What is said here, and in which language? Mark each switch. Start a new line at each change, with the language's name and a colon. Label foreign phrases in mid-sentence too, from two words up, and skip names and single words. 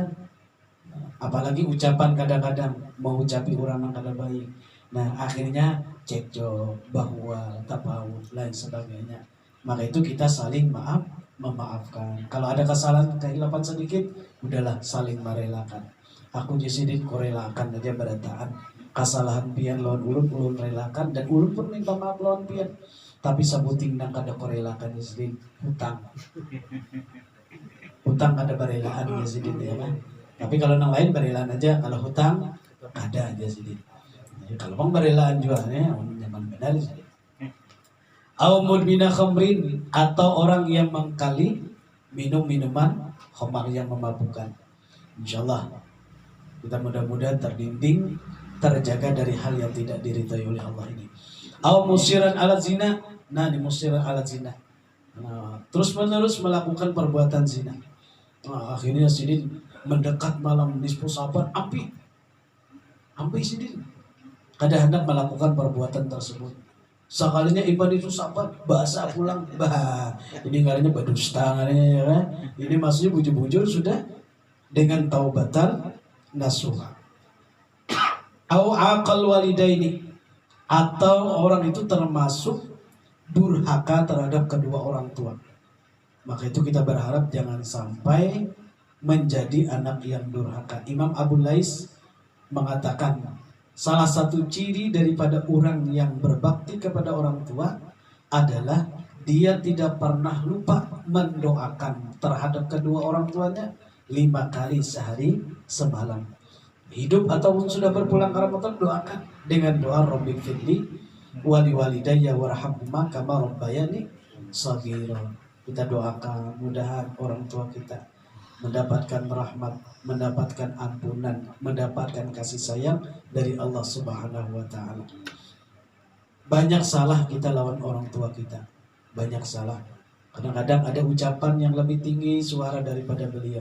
Banjar: Apalagi ucapan kadang-kadang mau ucapi orang yang kada baik. Nah, akhirnya cekcok, bahwa tapaut lain sebagainya.
Indonesian: Maka itu kita saling memaafkan. Kalau ada kesalahan kehilapan sedikit, udahlah saling merelakan.
Banjar: Aku jadi korelakan aja berataan. Kesalahan pian lawan ulun relakan, dan ulun pun minta maaf lawan pian. Tapi sabuting nang kada korelakan jadi hutang. Hutang kada berelaan jadi ya kan. Tapi kalau yang lain berelaan aja, kalau hutang ada aja sedikit. Jadi kalau bang berelaan juga nyaman benar sih.
Arabic: أو مدمن خمر,
Indonesian: atau orang yang mengkali minum minuman khamar yang memabukkan. Insyaallah kita mudah-mudahan terdinding, terjaga dari hal yang tidak diridhai oleh Allah ini.
Arabic: أو مصر على الزنا, nah di مصر على الزنا.
Indonesian: Nah, terus menerus melakukan perbuatan zina.
Banjar: Nah, akhirnya sidin mendekat malam nisfu Sya'ban, ampi sidin kada hendak melakukan perbuatan tersebut. Sekalinya ibadah itu Sya'ban bahasa pulang, ini ngarinya berdusta ngarinya ya. Ini maksudnya bujur-bujur sudah dengan taubatan nasuha.
Arabic: أو عاق الوالدين,
Indonesian: atau orang itu termasuk durhaka terhadap kedua orang tua. Maka itu kita berharap jangan sampai menjadi anak yang durhaka. Imam Abu Lais mengatakan salah satu ciri daripada orang yang berbakti kepada orang tua adalah dia tidak pernah lupa mendoakan terhadap kedua orang tuanya 5 kali sehari semalam. Hidup ataupun sudah berpulang ke Ramadan, doakan dengan doa
Arabic: ربي اغفر لي ولوالدي وارحمهما كما ربياني صغيرا.
Indonesian: Kita doakan mudahan orang tua kita mendapatkan rahmat, mendapatkan ampunan, mendapatkan kasih sayang dari Allah
Arabic: سبحانه وتعالى.
Banjar: Banyak salah kita lawan orang tua kita.
Indonesian: Banyak salah. Kadang-kadang ada ucapan yang lebih tinggi suara daripada beliau.